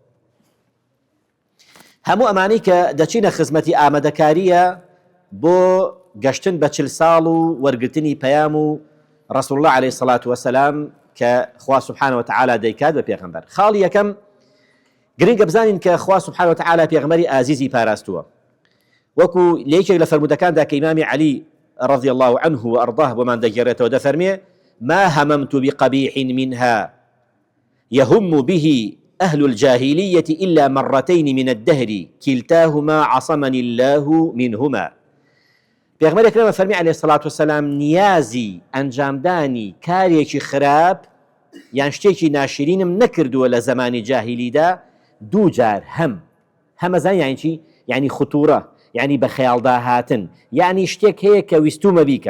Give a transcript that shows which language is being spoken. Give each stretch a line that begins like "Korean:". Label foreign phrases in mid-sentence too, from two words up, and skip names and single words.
Central Kurdish: هەموو ئەمانەی کە دەچینە خزمەتی ئامادەکاریە بۆ گەشتن بە 40 ساڵ و وەرگرتنی پەیام و ڕەسوڵ الله
Arabic: عەلەیهی سەڵات وەسەلام
Central Kurdish: کە خوا
Arabic: سوبحانەه وتەعالا
Central Kurdish: دەیکات بە پێغەمبەر. خاڵی یەکەم گرنگە بزانین کە خوا
Arabic: سوبحانەه وتەعالا
Central Kurdish: پێغەمبەری ئازیزی پاراستووە، وەکو لە یەکێک لە فەرمودەکاندا کە ئیمامی عەلی
Arabic: رضی الله عنه وأرضاه
Central Kurdish: بۆمان دەگێڕێتەوە دەفەرمێ:
Arabic: ما هممت بقبيح منها يهم به أهل الجاهلية إلا مرتين من الدهر كلتاهما عصمني الله منهما.
Central Kurdish: پێغەمبەری ئەکرەم فەرمی
Arabic: عەلەیهی سەڵات وەسەلام
Central Kurdish: نیازی ئەنجامدانی کارێکی خراپ یان شتێکی ناشرینم نەکردووە لە زمانی جاهلیدا دوو جار. هەمەزان یانی چی؟ یعنی خوتوڕە، یعنی بە خەیاڵدا هاتن، یعنی شتێک هەیە کە ویستومە بیکەم.